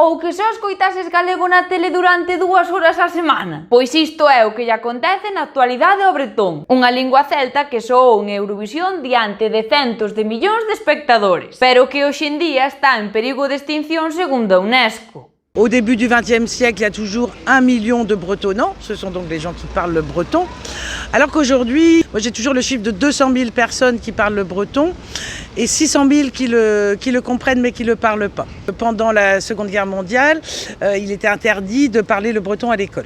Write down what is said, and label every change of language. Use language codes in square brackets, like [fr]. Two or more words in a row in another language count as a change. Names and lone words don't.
[gl] Ou que só escoitases galego na tele durante 2 horas á semana? Pois isto é o que lle acontece na actualidade ao bretón, unha lingua celta que soou en Eurovisión diante de centos de millóns de espectadores, pero que hoxe en día está en perigo de extinción segundo a UNESCO. [fr] Au début du XXe siècle, il y a toujours 1 million de bretonnants, ce sont donc les gens qui parlent le breton, alors qu'aujourd'hui, moi j'ai toujours le chiffre de 200 000 personnes qui parlent le breton et 600 000 qui le comprennent mais qui ne le parlent pas. Pendant la Seconde Guerre mondiale, il était interdit de parler le breton à l'école.